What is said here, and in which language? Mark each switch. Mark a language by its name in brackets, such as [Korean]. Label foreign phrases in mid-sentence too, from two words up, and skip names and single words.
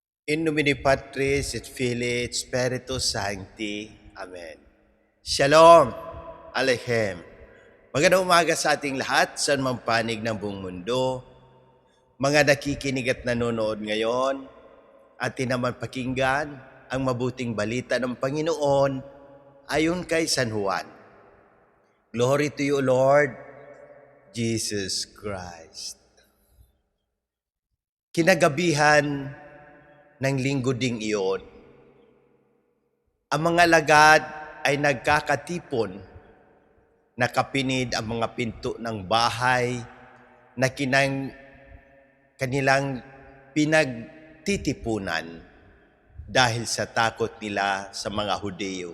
[Latin] In nomine Patris et Filii et Spiritus Sancti. [Hebrew] Amen. Shalom Aleichem. [Filipino] Magandang umaga sa ating lahat, saan mang panig ng buong mundo. Mga nakikinig at nanonood ngayon, atin naman pakinggan ang mabuting balita ng Panginoon ayon kay San Juan. [English] Glory to you, Lord Jesus Christ. [Filipino] Kinagabihan ng linggo ding iyon, ang mga lagad ay nagkakatipon, nakapinid ang mga pinto ng bahay na kanilang pinagtitipunan dahil sa takot nila sa mga Hudyo.